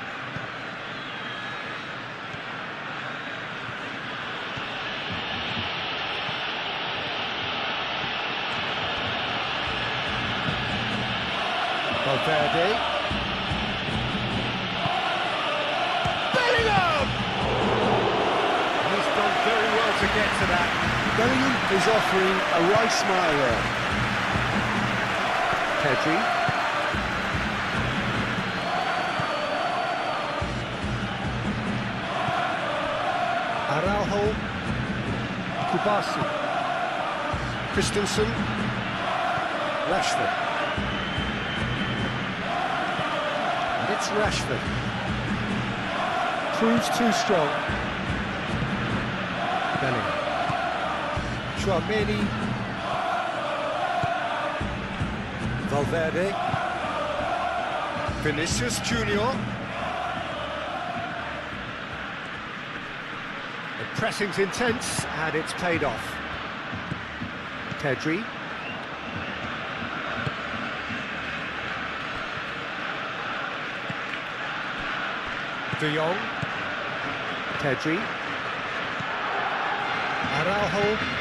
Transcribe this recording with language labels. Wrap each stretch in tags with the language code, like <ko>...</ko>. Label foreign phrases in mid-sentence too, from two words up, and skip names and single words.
<en>Valverde. Bellingham! He's done very well to get to that. Bellingham is offering a right smile there. Pedri. Araujo. Kubasi. Christensen. Rashford. And it's Rashford. Proves too strong. Bellingham. Tchouaméni. Valverde. Vinicius Junior. The pressing's intense and it's paid off. Pedri. De Jong. Pedri. Araujo.</en>